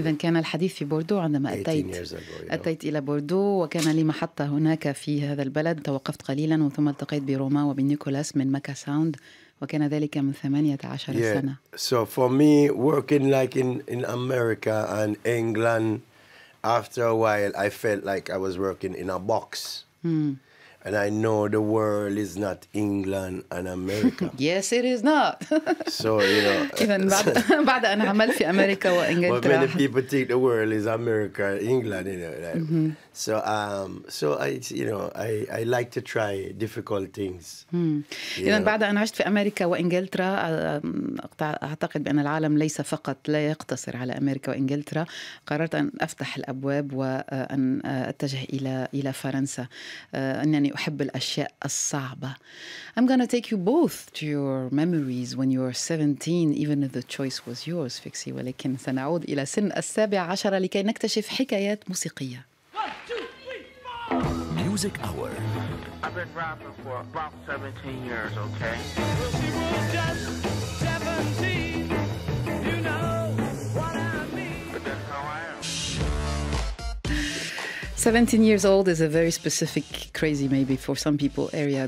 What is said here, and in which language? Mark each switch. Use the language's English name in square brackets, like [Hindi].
[Arabic] إذن كان الحديث في بوردو عندما أتيت إلى بوردو وكان لي محطة هناك في هذا البلد. توقفت قليلا وثم التقيت بروما وبنيكولاس من ماكا ساوند وكان ذلك من 18 سنة. [English] So for me, working like in America and England, after a while, I felt like I was working in a box. And I know the world is not England and America. Yes, it is not. So, you know. [Arabic] إذن بعد أن عملت في أمريكا وإنجلترا. [English] But many people think the world is America and England, you know. Like. So I like to try difficult things. [Arabic] إذن بعد أن عشت في أمريكا وإنجلترا أعتقد بأن العالم ليس فقط لا يقتصر على أمريكا وإنجلترا. قررت أن أفتح الأبواب وأن أتجه إلى فرنسا. أنني أحب الأشياء الصعبة. [English] I'm gonna take you both to your memories when you were 17, even if the choice was yours, Fixie. [Arabic] ولكن سنعود إلى سن 17 لكي نكتشف حكايات موسيقية. [English] 1, 2, 3, 4. Music Hour. I've been rapping for about 17 years, okay? Well, she was just 17. You know what I mean. But that's how I am. 17 years old is a very specific, crazy maybe for some people area.